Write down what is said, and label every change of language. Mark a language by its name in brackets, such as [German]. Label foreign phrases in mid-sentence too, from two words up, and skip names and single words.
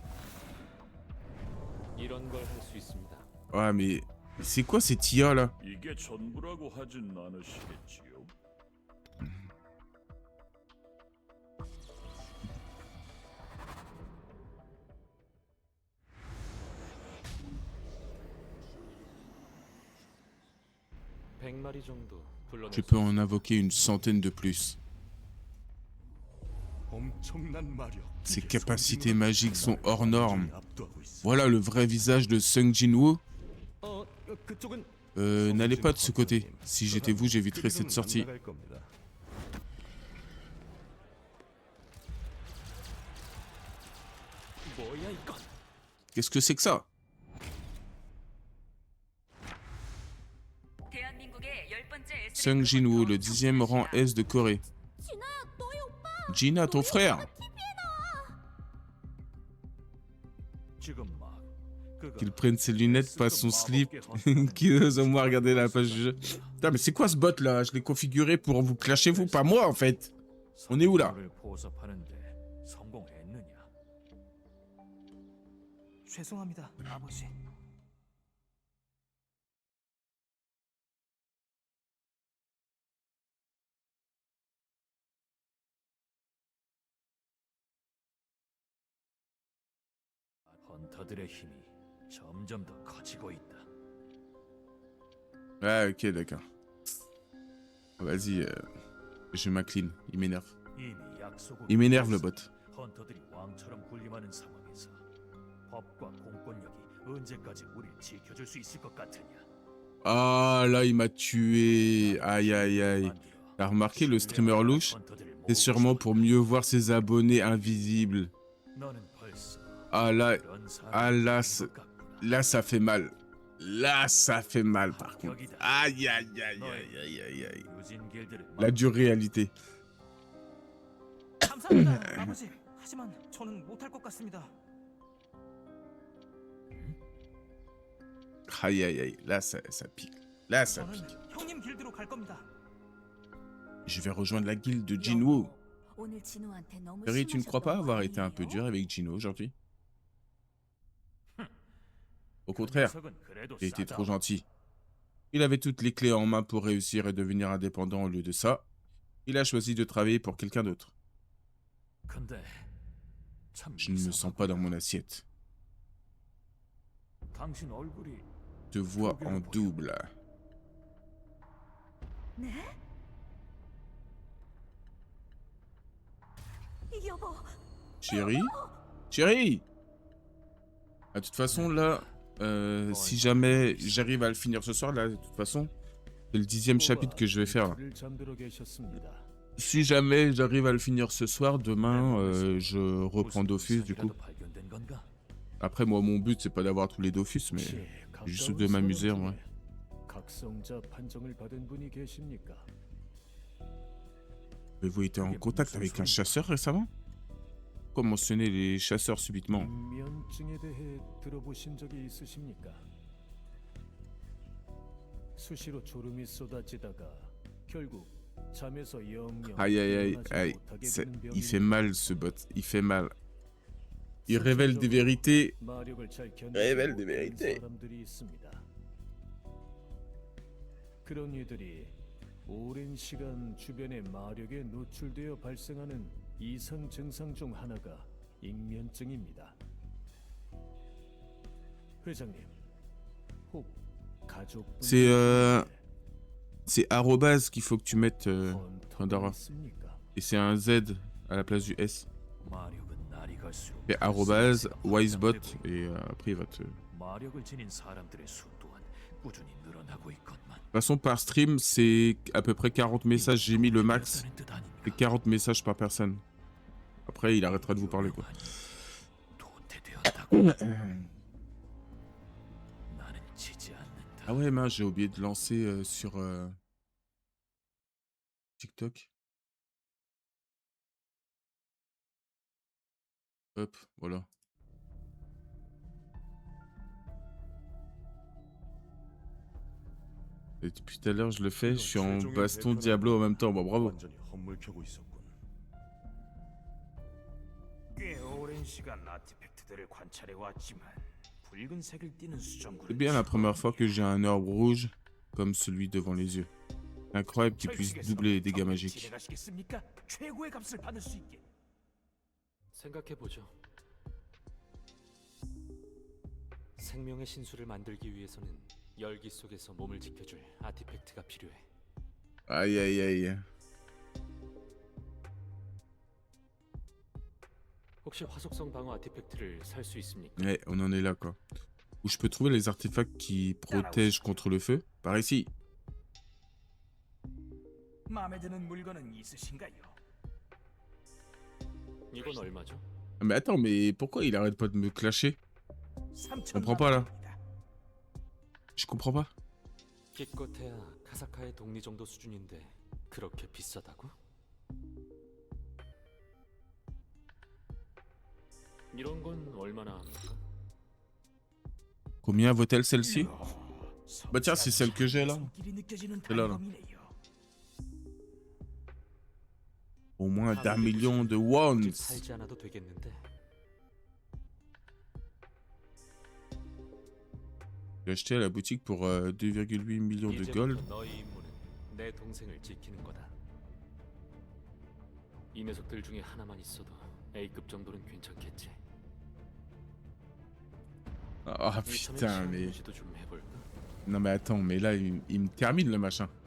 [Korean] 이런 걸 할 수 있습니다. [French] Ouais, mais c'est quoi cette IA là? [Korean] 이게 전부라고 하진 않으시겠지요? [French] Je peux en invoquer une centaine de plus. [Korean] 엄청난 마력. [French] Ses capacités magiques sont hors normes. [Korean] 압도하고 있어. [French] Voilà le vrai visage de Sung Jin-woo. [Korean] 그쪽은 [French] N'allez pas de ce côté. Si j'étais vous, j'éviterais cette sortie. [Korean] 나갈 겁니다. 뭐야 이건? [French] Qu'est-ce que c'est que ça? [Korean] 대한민국의 10번째 [French] Sung Jin-woo, le 10e rang S de Corée. Gina, ton frère! [Korean] 지금 막 그가 [French] Qu'il prenne ses lunettes, pas son slip. Qui ose au moins regarder la page du jeu. Putain, mais c'est quoi ce bot là? Je l'ai configuré pour vous clasher, vous, pas moi en fait. On est où là? [Korean] 성공을 보섭하는데 성공했느냐? 죄송합니다, 아버지. 헌터들의 힘이 점점 더 커지고 있다. [French] Ouais, ok, d'accord. Vas-y, je m'incline. Il m'énerve. [Korean] 이미 약속을 [French] Il m'énerve le bot. [Korean] 헌터들이 왕처럼 군림하는 상황에서 법과 공권력이 언제까지 우릴 지켜줄 수 있을 것 같으냐? [French] Ah là, il m'a tué. Aïe, aïe, aïe. T'as remarqué le streamer louche? C'est sûrement pour mieux voir ses abonnés invisibles. [Korean] 너는 벌써 [French] Ah là, [Korean] 그런 사람이 [French] ah là, [Korean] 된 것 같구나. [French] là ça fait mal. Là, ça fait mal par contre. [Korean] 여기다. [French] Aïe, aïe, aïe, aïe, aïe, aïe, aïe. [Korean] 유진 길드를 [French] La dure réalité. [Korean] 감사합니다, 아버지. 하지만 저는 못할 것 같습니다. [French] Aïe aïe aïe, là ça pique. Là ça [Korean] 저는 [French] pique. [Korean] 형님 길드로 갈 겁니다. [French] Je vais rejoindre la guilde de Jinwoo. [Korean] 오늘 진우한테 너무 [French] Perry, tu ne crois pas [Korean] 심하셨던 [French] avoir [Korean] 거 [French] été un peu [Korean] 아니에요? [French] dur avec Jino aujourd'hui? Au contraire, [Korean] 녀석은 그래도 [French] il était [Korean] 싸다. [French] trop gentil. Il avait toutes les clés en main pour réussir et devenir indépendant. Au lieu de ça, il a choisi de travailler pour quelqu'un d'autre. [Korean] 근데 참 [French] Je ne me sens pas dans mon assiette. [Korean] 당신 얼굴이 [French] Je te vois en double. [Korean] 네? 여보, [French] Chérie? Chérie! De toute façon, là, si jamais j'arrive à le finir ce soir, là, de toute façon, c'est le 10e chapitre que je vais faire. Là. [Korean] 를 잠들어 계셨습니다. [French] Si jamais j'arrive à le finir ce soir, demain, je reprends Dofus, du coup. [Korean] 무슨 발견된 건가? [French] Après, moi, mon but, c'est pas d'avoir tous les Dofus, mais juste de m'amuser, en vrai. [Korean] 각성자 판정을 받은 분이 계십니까? [French] Avez-vous été en contact avec un chasseur récemment? Pourquoi mentionner les chasseurs subitement? [Korean] 인면증에 대해 들어보신 적이 있으십니까? 수시로 졸음이 쏟아지다가 결국 잠에서 영영 [French] Aïe aïe aïe [Korean] 일어나지 [French] aïe, [Korean] 못하게 [French] C'est- [Korean] 되는 [French] il fait [Korean] 병입니다. [French] mal ce bot, il fait mal. Il révèle des vérités. [Korean] 마력을 잘 견디지 [French] révèle des [Korean] 못하는 [French] vérités. [Korean] 사람들이 있습니다. 그런 이들이 오랜 시간 주변의 마력에 노출되어 발생하는 이상 증상 중 하나가 익면증입니다. 회장님, 혹 가족분 [French] C'est arrobase qu'il faut que tu mettes, Pandora. [Korean] 있습니까? [French] Et c'est un Z à la place du S. [Korean] 마력은 날이 갈수록 [French] Et arrobase, [Korean] 세세가 [French] wisebot, [Korean] 확장되고 [French] et après il va te... De [Korean] 마력을 지닌 사람들의 수 또한 꾸준히 늘어나고 있건만. [French] toute façon, par stream, c'est à peu près 40 messages. J'ai mis le max. [Korean] 되었다는 뜻 아닌가? [French] C'est 40 messages par personne. Après, il arrêtera de vous parler, quoi. [Korean] 도태되었다고. 나는 지지 않는다. [French] Ah ouais, mince, j'ai oublié de lancer sur TikTok. Hop, voilà. Et depuis tout à l'heure, je le fais. Je suis en baston Diablo en même temps. Bon, bravo. [Korean] 완전히 헛물켜고 있었군. 꽤 오랜 시간 아티팩트들을 관찰해 왔지만 붉은색을 띠는 수정구를 [French] C'est bien la première fois que j'ai un orbe rouge comme celui devant les yeux. Incroyable qu'il puisse doubler les dégâts magiques. [Korean] 진행하시겠습니까? 최고의 값을 받을 수 있게. 생각해 보죠. 생명의 신수를 만들기 위해서는 열기 속에서 몸을 지켜줄 아티팩트가 필요해. [French] Aïe aïe aïe. [Korean] 혹시 화속성 방어 아티팩트를 살 수 있습니까? [French] Ouais, on en est là, quoi. Où je peux trouver les artefacts qui protègent contre le feu? Par ici. [Korean] 마음에 드는 물건은 있으신가요? 이건 얼마죠? [French] Ah, mais attends, mais pourquoi il arrête pas de me clasher? Je comprends pas, là. Je comprends pas. [Korean] 기껏해야 카사카의 동리 정도 수준인데 그렇게 비싸다고? 이런 건 얼마나 합니까? [French] Combien vaut-elle celle-ci? Bah tiens, c'est celle que j'ai là. [Korean] 손길이 느껴지는 [French] C'est là, là. [Korean] 단검이네요. [French] Au moins d'1 million de wons. [Korean] 팔지 않아도 되겠는데. [French] J'ai acheté à la boutique pour 2,8 millions de gold. [Korean] 이제부터 너희 임무는 내 동생을 지키는 거다. 이 녀석들 중에 하나만 있어도 A급 정도는 괜찮겠지. [French] Ah putain, mais... [Korean] 유지도 좀 해볼까? [French] Non mais attends, mais là, il me termine le machin.